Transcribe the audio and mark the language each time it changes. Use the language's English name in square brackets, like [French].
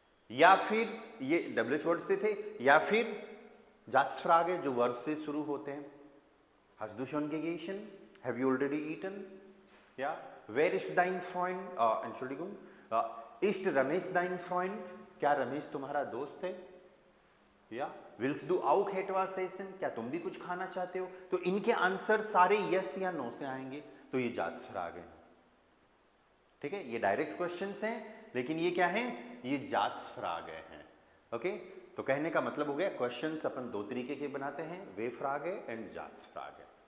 [Hindi] या फिर ये WH वर्ड से थे, या फिर जात्सफ्रागे जो वर्ब से शुरू होते हैं। [German] Hast du schon gegessen? [English] Have you already eaten? [German] Ja. Wer ist dein Freund? Entschuldigung. Ist Ramesh dein Freund? [Hindi] क्या रमेश तुम्हारा दोस्त है? [German] या Willst du auch etwas essen? [Hindi] क्या तुम भी कुछ खाना चाहते हो? तो इनके आंसर सारे यस या नो से आएंगे, तो ये जात्सफ्रागे हैं, ठीक है? ये डायरेक्ट क्वेश्चंस हैं, लेकिन ये क्या हैं? ये जात्सफ्रागे हैं। ओके, तो कहने का मतलब हो गया क्वेश्चंस अपन दो तरीके के बनाते हैं, वे फ्रागे एंड जात्सफ्रागे।